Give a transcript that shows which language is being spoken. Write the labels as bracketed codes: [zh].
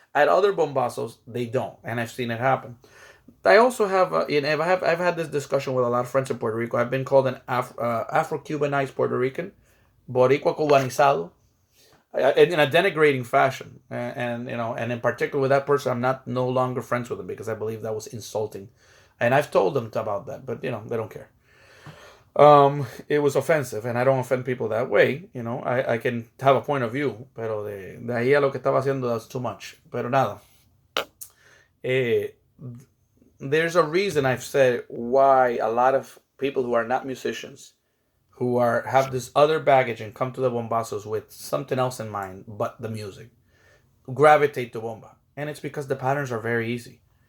[en] At other bombazos, they don't, and I've seen it happen. I also have, I've had this discussion with a lot of friends in Puerto Rico. I've been called an Afro-Cubanized Puerto Rican, [es] Boricua cubanizado, [en] in a denigrating fashion, and in particular with that person, I'm not no longer friends with him because I believe that was insulting, and I've told them about that, but they don't care. It was offensive, and I don't offend people that way. I can have a point of view, [es] pero de ahí a lo que estaba haciendo, [en] that's too much. [es] Pero nada, eh, [en] there's a reason I've said why a lot of people who are not musicians, who have this other baggage and come to the bombazos with something else in mind but the music, gravitate to bomba, and it's because the patterns are very easy.